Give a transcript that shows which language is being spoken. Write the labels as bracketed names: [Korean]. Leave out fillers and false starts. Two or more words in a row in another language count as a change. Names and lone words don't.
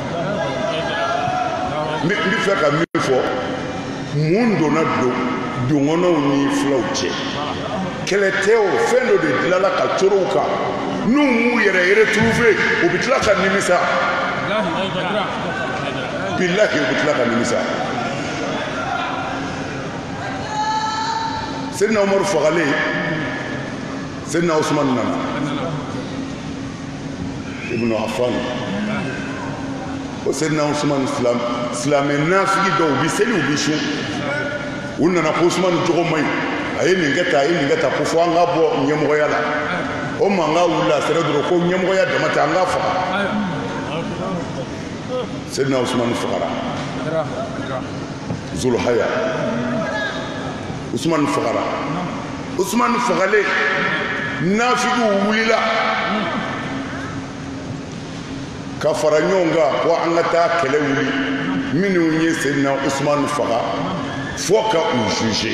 [Bambara] n bɛ fɛ ka min fɔ mun donna dongɔnɔw ni filaw cɛ kɛlɛ tɛ o fɛn dɔ de dilanna ka corow kan n'u m'u yɛrɛ retrouver u bɛ tila ka nimisa bilahi u bɛ tila ka nimisa Sayyidina Umar fagalen Sayyidina Usman nana Ibn Affan o Sayyidina Usman silamɛ nafigi dɔw bi seli u bi sun u nana ko Usman jogo man ɲi a ye nin kɛ tan a ye nin kɛ tan ko fɔ an ka bɔ ɲɛmɔgɔya la o mankan wulila a sera dɔrɔn ko ɲɛmɔgɔya dama tɛ an ka faga Sayyidina Usman fagara Zulhaya Usman fagara Usman fagale nafigiw wulila ka fara ɲɔgɔn kan ko an ka taa kɛlɛ wuli minnu ye Sayyidina Usman faga fo ka u juger